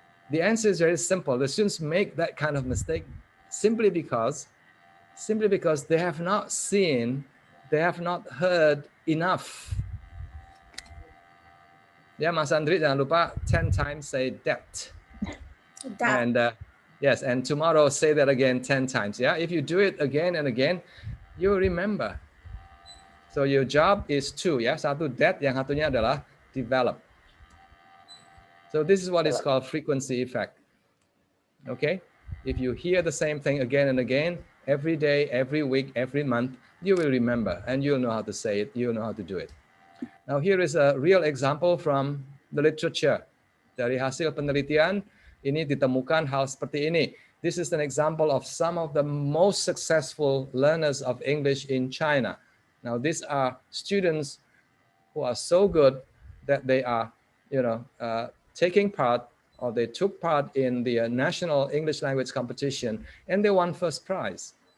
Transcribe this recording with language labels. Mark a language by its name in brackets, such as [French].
[English] The answer is very simple. The students make that kind of mistake simply because they have not seen, they have not heard enough. Yeah, Mas Andri, [Indonesian] jangan lupa [English] 10 times say that. That. And yes, and tomorrow say that again 10 times. Yeah, if you do it again and again, you remember. So your job is 2. [Indonesian] Ya, satu that, yang satunya adalah develop. [English] So this is what is called frequency effect. Okay, if you hear the same thing again and again, every day, every week, every month, you will remember and you'll know how to say it, you'll know how to do it. Now here is a real example from the literature. [Indonesian] Dari hasil penelitian, ini ditemukan hal seperti ini. [English] This is an example of some of the most successful learners of English in China. Now these are students who are so good that they are, taking part, or they took part in the national English language competition and they won first prize.